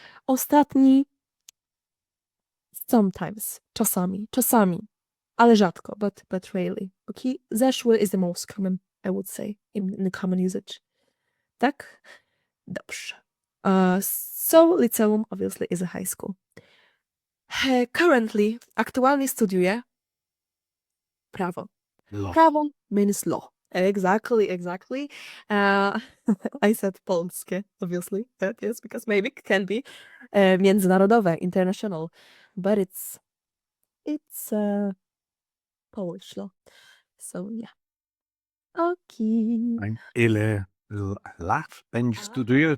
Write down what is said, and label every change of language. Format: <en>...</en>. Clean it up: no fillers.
<pl>Ostatni,</pl> <en>sometimes,</en> <pl>czasami, ale rzadko,</pl> <en>but rarely. Okay? Zeszły is the most common, I would say, in the common usage.</en> <pl>Tak? Dobrze.</pl> <en>So liceum obviously is a high school. Currently,</en> <pl>aktualnie studiuję prawo.</pl> <en>Law. Prawo means law. Exactly. I said polskie, obviously. Yes, because maybe it can be</en> <pl>międzynarodowe,</pl> <en>international, but it's Polish law. So yeah. Okay.</en> <pl>Ile lat będziesz studiuje?</pl>